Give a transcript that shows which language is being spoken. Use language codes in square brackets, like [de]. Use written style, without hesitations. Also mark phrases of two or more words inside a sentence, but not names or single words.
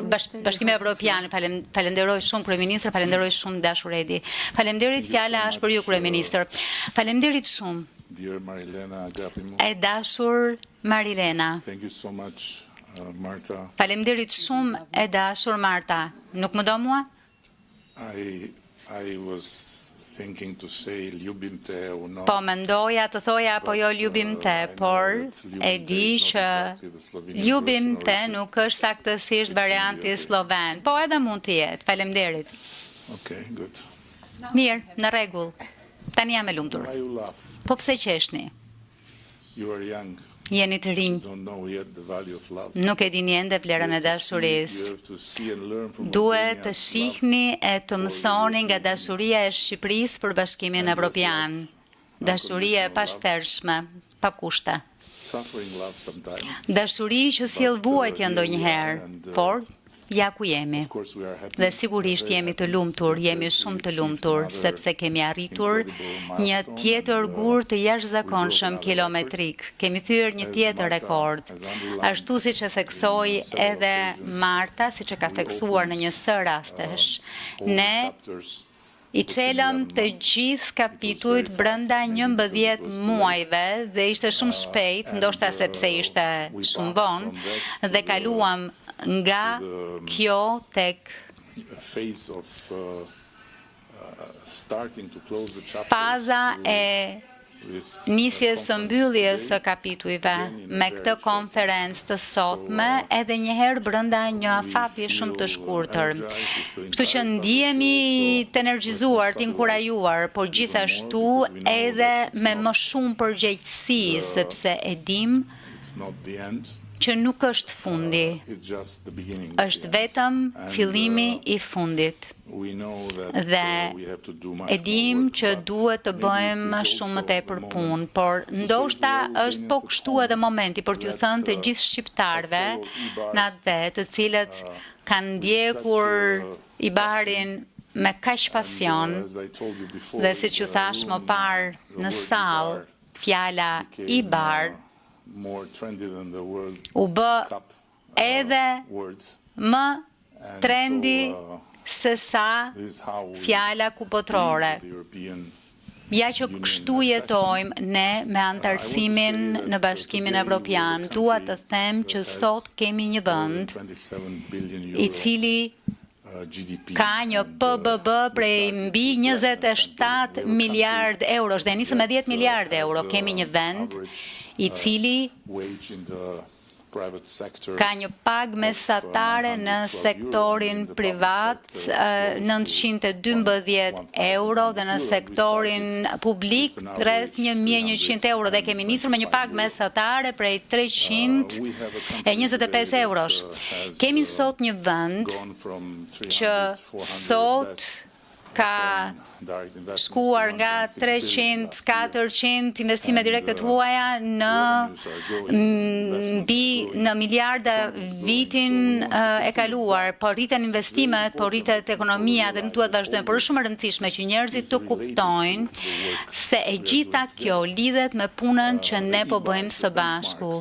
[sq] Bashkimi Evropian, falenderoj shumë kryeministër, falenderoj shumë dashur Edi. Faleminderit, fjala është për ju kryeministër. Faleminderit shumë. [en] Dear Marilena Agapimou. [sq] E dashur Marilena. [en] Thank you so much, Marta. [sq] Faleminderit shumë e dashur Marta. Nuk më do mua? [en] I was thinking to say [sl] ljubim te [en] or not. [sq] Po mendoja të thoja apo jo [sl] ljubim te, [sq] por e di që [sl] ljubim te [sq] nuk është saktësisht varianti sloven, po edhe mund të jetë. Faleminderit. [en] Okay, good. [sq] Mirë, në rregull. Tani jam e lumtur. [en] Why you laugh? [sq] Po pse qeshni? [en] You are young. [sq] Jeni të rinj. [en] Don't know yet the value of love. [sq] Nuk e dini ende vlerën e [en] You [sq] dashurisë. [en] have to see and learn from Duhet të Albania's [sq] shihni e të mësoni nga dashuria e Shqipërisë për Bashkimin Evropian. Dashuria e pashtershme, pa kushte. [en] suffering love sometimes. [sq] Dashuri që sjell vuajtje ndonjëherë, por ja ku jemi. [en] Of course we are happy. [sq] Dhe sigurisht jemi të lumtur, jemi shumë të lumtur, sepse kemi arritur një tjetër gur të jashtëzakonshëm kilometrik. Kemi thyer një tjetër rekord. Ashtu siç e theksoi edhe Marta, siç e ka theksuar në një së rastesh, ne I çelëm të gjithë kapitujt brenda 11 muajve dhe ishte shumë shpejt, ndoshta sepse ishte shumë vonë, dhe kaluam nga kjo tek [en] phase of starting to close the chapter. [sq] faza e nisjes së mbylljes së kapitujve me këtë konferencë të sotme, edhe njëherë brenda një afati shumë të shkurtër. Kështu që ndihemi të energjizuar, të inkurajuar, por gjithashtu edhe me më shumë përgjegjësi, sepse e dim [en] It's not the end. [sq] që nuk është fundi, [en] It's just the beginning. [sq] është vetëm fillimi I fundit. [en] We know that [sq] Dhe [en] we have to do much [sq] e dim [en] more [sq] që [en] work, [sq] duhet të [en] but [sq] bëjmë [en] maybe it is [sq] shumë më [en] also [sq] tepër [en] the [sq] punë, [en] moment [sq] por [en] to say [sq] ndoshta [en] to all [sq] është po [en] Albanians [sq] kështu [en] at [sq] edhe [en] home [sq] momenti për t'ju [en] that, [sq] thënë të gjithë shqiptarëve në atë vet, të cilët kanë ndjekur Ibarin me kaq pasion, [en] as I told you before, [sq] dhe siç ju thash më parë në sallë, fjala Ibar [en] more trendy than the World [sq] u bë [en] Cup [sq] edhe [en] word. [sq] më [en] And [sq] trendi [en] so, [sq] se sa [en] this is how we [sq] fjala kupotrore. [en] the European [sq] Ja që kështu jetojmë ne me antarësimin në Bashkimin Evropian, dua të them që sot kemi një vend [en] 27 billion [sq] I [en] euro [sq] cili [en] GDP. [sq] ka një PBB prej mbi 27 miliard eurosh dhe nisëm me 10 miliard euro. Kemi një vend I cili [en] Wage in the private sector. [sq] ka një pagë mesatare në sektorin privat 912 euro dhe në sektorin publik rreth 1100 euro dhe kemi nisur me një pagë mesatare prej 325 eurosh. Kemi sot një vend [en] Gone from 300, [sq] që [en] 400, [sq] sot ka [en] direct investments [sq] shkuar [en] to [sq] nga [en] 1.6 billion [sq] 300-400 investime direkte të huaja në miliarda vitin e kaluar, por rriten investimet, por rritet ekonomia dhe nuk duhet vazhdojnë, por është shumë e rëndësishme që njerëzit të kuptojnë se e gjitha kjo lidhet me punën që ne po bëjmë së bashku.